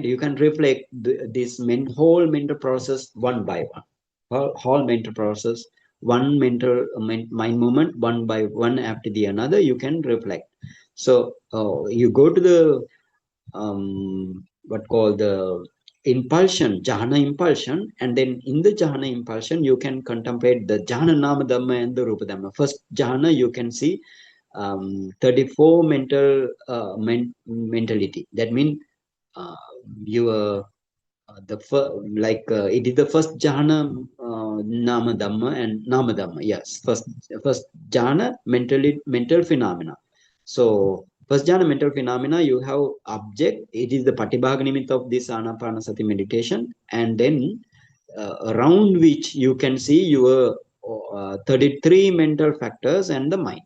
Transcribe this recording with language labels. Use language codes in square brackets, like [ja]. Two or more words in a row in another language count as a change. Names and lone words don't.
[en] You can reflect this whole mental process one by one, whole mental process, one mental mind movement, one by one after the another, you can reflect. So you go to the what called the impulsion, jhana impulsion, and then in the jhana impulsion you can contemplate the [pi] jhana nama dhamma [en] and the [pi] rupa dhamma. [en] First jhana you can see 34 mentality. That means uh, your it is the first jhana, [pi] nama dhamma [en] and [pi] nama dhamma. [en] Yes, first jhana mental phenomena. So first jhana mental phenomena, you have object. It is the [pi] patibhaga nimitta [en] of this anapanasati meditation, and then around which you can see your 33 mental factors and the mind.